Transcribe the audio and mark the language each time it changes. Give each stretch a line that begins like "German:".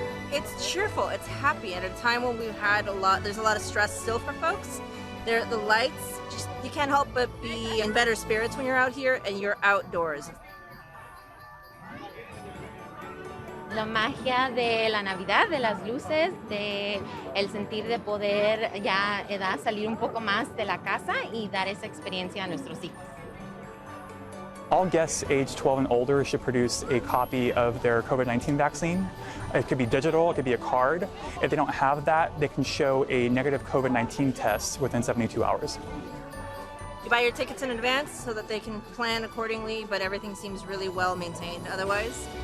English: It's cheerful, it's happy at a time when we've had there's a lot of stress still for folks. The lights, you can't help but be in better spirits when you're out here and you're outdoors.
Spanish: La magia de la Navidad, de las luces, de el sentir de poder ya salir un poco más de la casa y dar esa experiencia a nuestros hijos.
English: All guests aged 12 and older should produce a copy of their COVID-19 vaccine. It could be digital, it could be a card. If they don't have that, they can show a negative COVID-19 test within 72 hours. You buy your tickets in advance so that they can plan accordingly, but everything seems really well maintained otherwise.